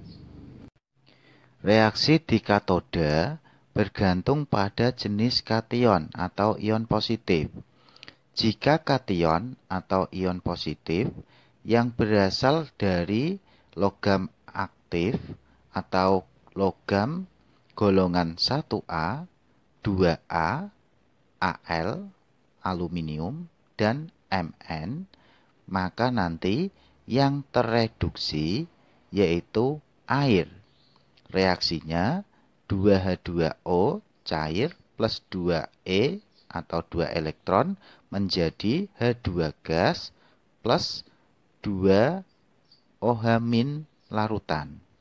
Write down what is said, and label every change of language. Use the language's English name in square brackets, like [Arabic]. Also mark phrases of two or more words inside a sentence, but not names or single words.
[Indonesian] Reaksi di katoda bergantung pada jenis kation atau ion positif. Jika kation atau ion positif yang berasal dari logam aktif atau logam golongan 1A, 2A, Al, aluminium, dan Mn, maka nanti yang tereduksi yaitu air. Reaksinya 2H2O cair plus 2E atau 2 elektron menjadi H2 gas plus 2 OH- larutan.